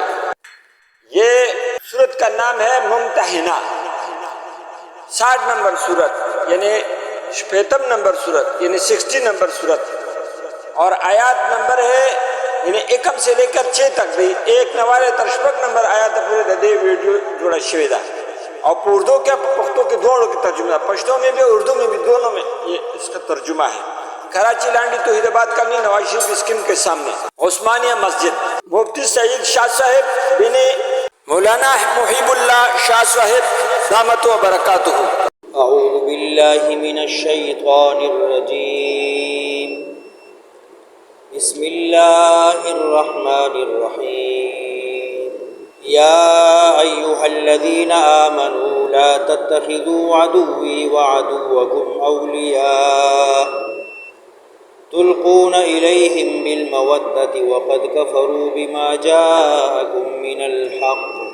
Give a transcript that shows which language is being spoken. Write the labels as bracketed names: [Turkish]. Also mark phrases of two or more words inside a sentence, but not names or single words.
[Urdu] یہ سورت کا نام ہے ممتحنہ، 60 نمبر سورت یعنی 56 نمبر سورت یعنی 60 نمبر سورت، اور آیات نمبر ہے یعنی 1 سے لے کر 6 تک بھی [Pashto] 1 نوالے تر 6 نمبر آیات پورے دے ویڈیو جوڑا شوی دا، [Urdu] اور اردو کے پختو کے دوڑوں کی ترجمہ، پشتوں میں بھی اردو میں بھی دونوں میں یہ اس کا ترجمہ ہے۔ کراچی لانڈی توحید آباد کالونی، نواز شریف اسکیم کے سامنے عثمانیہ مسجد۔ مفتی سعید شاہ صاحب بن مولانا محیب اللہ شاہ صاحب [Arabic] دامت و برکاتہ۔ اعوذ باللہ من الشیطان الرجیم، بسم اللہ الرحمن الرحیم، یا ایہا الذین آمنوا لا تتخذوا عدوی وعدوکم اولیاء تلقون الیہم بالمودۃ وقد کفروا بما جاءکم من الحق